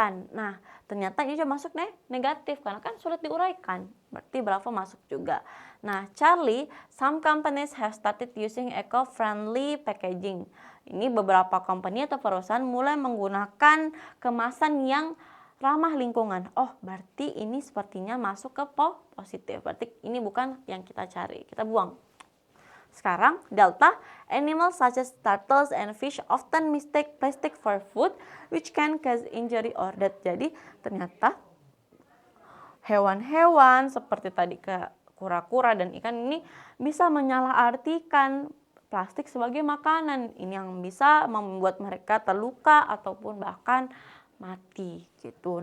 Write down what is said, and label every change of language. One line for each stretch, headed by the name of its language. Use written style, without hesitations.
Indonesian: Nah, ternyata ini juga masuk negatif karena kan sulit diuraikan. Berarti bravo masuk juga. Nah,
English: Charlie, some companies have started using eco-friendly packaging.
Indonesian: Ini beberapa company atau perusahaan mulai menggunakan kemasan yang ramah lingkungan. Oh, berarti ini sepertinya masuk ke positif. Berarti ini bukan yang kita cari. Kita buang. Sekarang,
English: delta, animals such as turtles and fish often mistake plastic for food which can cause injury or death.
Indonesian: Jadi, ternyata hewan-hewan seperti tadi kura-kura dan ikan ini bisa menyalahartikan plastik sebagai makanan. Ini yang bisa membuat mereka terluka ataupun bahkan mati gitu.